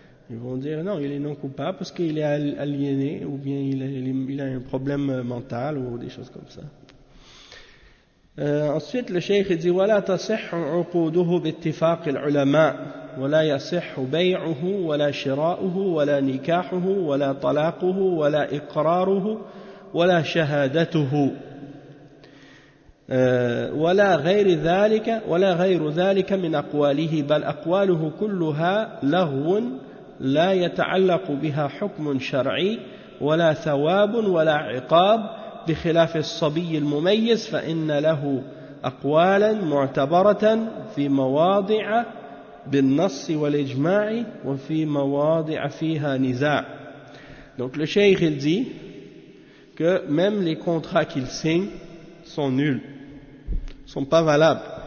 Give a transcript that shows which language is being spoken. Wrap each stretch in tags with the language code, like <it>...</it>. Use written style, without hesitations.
<fr>Ils vont dire non, il est non coupable parce qu'il est aliéné ou bien il a un problème mental ou des choses comme ça. Ensuite, le cheikh dit</fr> <ar>« Wala tasihu uquduhu bittifaq al-ulama » ولا يصح بيعه ولا شراؤه ولا نكاحه ولا طلاقه ولا إقراره ولا شهادته ولا غير ذلك ولا غير ذلك من أقواله بل أقواله كلها لغو لا يتعلق بها حكم شرعي ولا ثواب ولا عقاب بخلاف الصبي المميز فإن له أقوالا معتبرة في مواضع بالنص والإجماع وفي مواضع فيها نزاع.</ar> <fr>Donc le cheikh il dit que même les contrats qu'il signe sont nuls, sont pas valables.</fr>